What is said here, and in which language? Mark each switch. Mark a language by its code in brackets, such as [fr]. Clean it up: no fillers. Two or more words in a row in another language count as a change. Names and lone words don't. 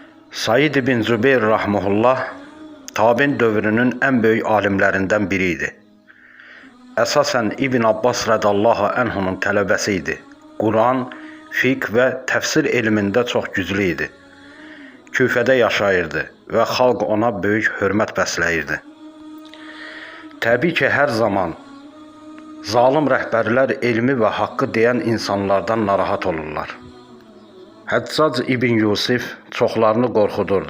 [tr] Said ibn Zübeyir rahmehullah tabi'in dövrünün en büyük alimlerinden biriydi. [az] Esasen İbn Abbas [ar] رضي الله عنه [az] tələbəsiydi. Kur'an, fiqh ve tefsir elmində çox güclü idi. Küfədə yaşayırdı ve xalq ona büyük hörmət bəsləyirdi. Təbii ki, hər zaman zalim rəhbərlər elmi ve haqqı deyən insanlardan narahat olurlar. Həccac ibn Yusif çoxlarını qorxudurdu.